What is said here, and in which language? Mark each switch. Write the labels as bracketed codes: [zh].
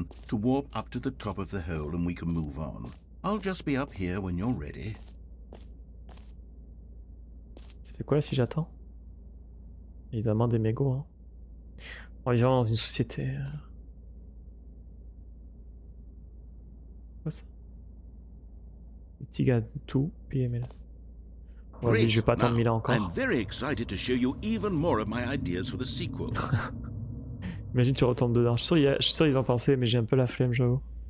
[en] To warp up to the top of the hole and we can move on. I'll just be up here when you're ready. [fr] Ça fait quoi là si j'attends? Évidemment des mégots. Hein. On vit dans une société. Quoi ça? Petit gars tout, puis mais là. Vas-y, je vais pas attendre 1000 ans encore. [en] I'm very excited to show you even more of my ideas for the sequel. [fr] Imagine tu retombes dedans. Je suis sûr ils ont pensé, mais j'ai un peu la flemme, j'avoue.